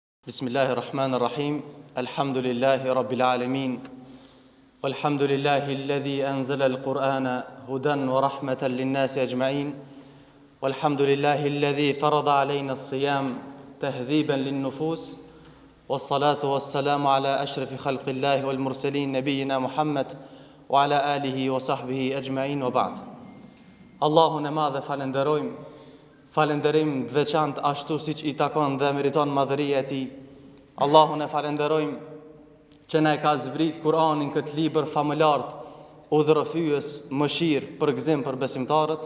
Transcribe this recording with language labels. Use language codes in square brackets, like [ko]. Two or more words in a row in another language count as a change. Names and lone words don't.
[ar] بسم الله الرحمن الرحيم. الحمد لله رب العالمين. والحمد لله الذي أنزل القرآن هدى ورحمة للناس أجمعين. والحمد لله الذي فرض علينا الصيام تهذيبا للنفوس. والصلاة والسلام على أشرف خلق الله والمرسلين نبينا محمد وعلى آله وصحبه أجمعين وبعد. [sq] Allahun e madh falenderojmë. Falenderim të veçantë ashtu siç i takon dhe meriton madhëria e tij. Allahun e falenderojmë që na e ka zbrit Kur'anin këtë libër famëlar, udhërofyes, mëshirë, përgëzim për besimtarët.